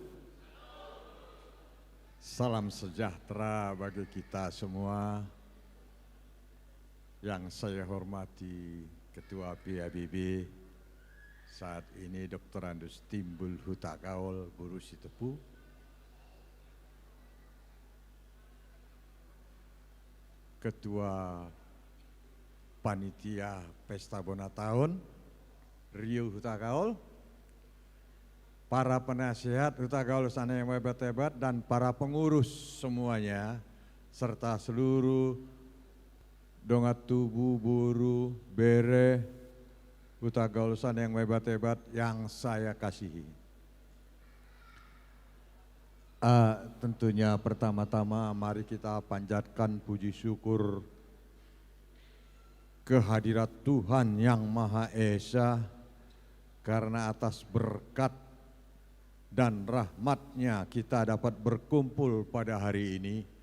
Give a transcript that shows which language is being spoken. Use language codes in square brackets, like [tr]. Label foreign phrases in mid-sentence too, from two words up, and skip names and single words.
[id] Salam sejahtera bagi kita semua. Yang saya hormati Ketua PABB saat ini Dr. Andus Timbul Hutagaul Boru Sitepu. Ketua Panitia Pesta Bona Tahun Rio Hutagaul, para penasihat Hutagaul sana yang hebat-hebat dan para pengurus semuanya serta seluruh [bbc] dongat tubuh buru bere [id] Hutagaul sana yang hebat-hebat yang saya kasihi. Tentunya pertama-tama mari kita panjatkan puji syukur kehadirat Tuhan yang Maha Esa, karena atas berkat dan rahmat-Nya kita dapat berkumpul pada hari ini